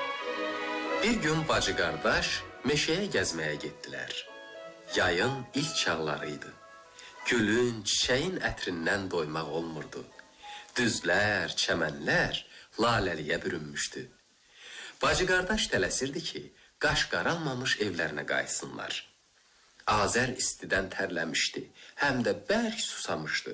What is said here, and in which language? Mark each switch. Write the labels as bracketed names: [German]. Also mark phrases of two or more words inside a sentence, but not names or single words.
[Turkish] Bir gün bacı kardeş meşeye gezmeye gittiler. [Azerbaijani] Yayın ilk çağlarıydı. Gülün, çiçeğin ətrindən doymaq olmurdu. Düzlər, çəmənlər laləliyə bürünmüşdü. Bacı qardaş tələsirdi ki, qaş qaralmamış evlərinə qayıtsınlar. Azer istidən tərləmişdi, həm də bərk susamışdı.